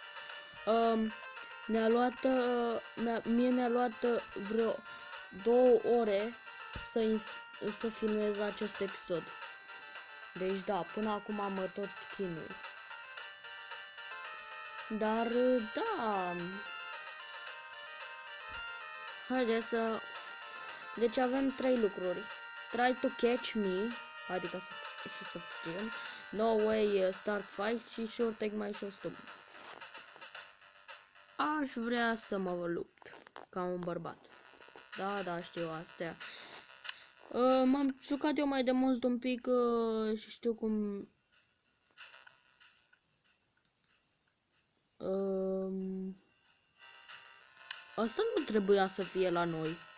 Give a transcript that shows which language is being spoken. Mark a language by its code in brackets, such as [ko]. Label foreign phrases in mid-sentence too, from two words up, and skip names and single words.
[ro] Mie mi-a luat vreo 2 ore să filmez acest episod. Deci da, până acum mă tot chinui. Dar da. Haideți să... Deci avem 3 lucruri. [en] Try to catch me, [ro] adică să fugim. [en] No way, start fight și sure take my shots too. [ro] Aș vrea să mă lupt ca un bărbat. Da, știu astea. M-am jucat eu mai de mult un pic și știu cum... Asta nu trebuia să fie la noi.